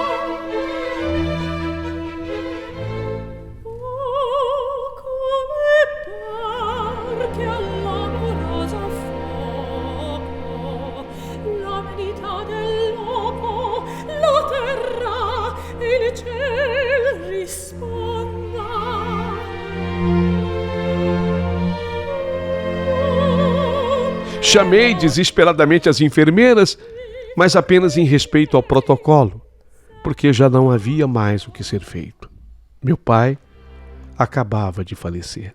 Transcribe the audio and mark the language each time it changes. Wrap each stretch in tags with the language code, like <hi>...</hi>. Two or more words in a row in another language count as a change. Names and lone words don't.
<it>Oh, come par che all'amoroso fuoco l'avidità dell'uomo, la terra e il ciel risponda.</it> <pt>Chamei desesperadamente as enfermeiras, mas apenas em respeito ao protocolo, porque já não havia mais o que ser feito. Meu pai acabava de falecer.</pt>